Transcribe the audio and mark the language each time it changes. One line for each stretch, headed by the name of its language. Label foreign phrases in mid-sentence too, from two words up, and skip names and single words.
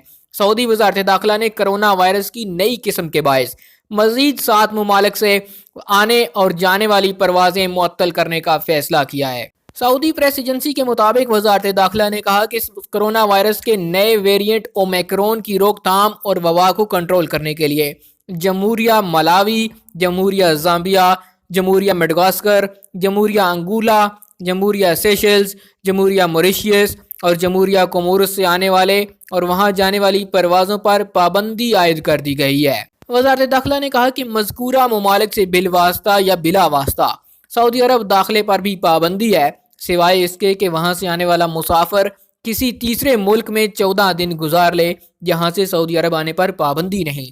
Urdu: سعودی وزارت داخلہ نے کرونا وائرس کی نئی قسم کے باعث مزید 7 ممالک سے آنے اور جانے والی پروازیں معطل کرنے کا فیصلہ کیا ہے۔ سعودی پریس ایجنسی کے مطابق وزارت داخلہ نے کہا کہ کرونا وائرس کے نئے ویرینٹ اومیکرون کی روک تھام اور وبا کو کنٹرول کرنے کے لیے جمہوریہ ملاوی، جمہوریہ زامبیا، جمہوریہ مڈغاسکر، جمہوریہ انگولا، جمہوریہ سیشلز، جمہوریہ موریشیس اور جمہوریہ کوموروس سے آنے والے اور وہاں جانے والی پروازوں پر پابندی عائد کر دی گئی ہے۔ وزارت داخلہ نے کہا کہ مذکورہ ممالک سے بالواسطہ یا بلا واسطہ سعودی عرب داخلے پر بھی پابندی ہے، سوائے اس کے کہ وہاں سے آنے والا مسافر کسی تیسرے ملک میں 14 دن گزار لے جہاں سے سعودی عرب آنے پر پابندی نہیں۔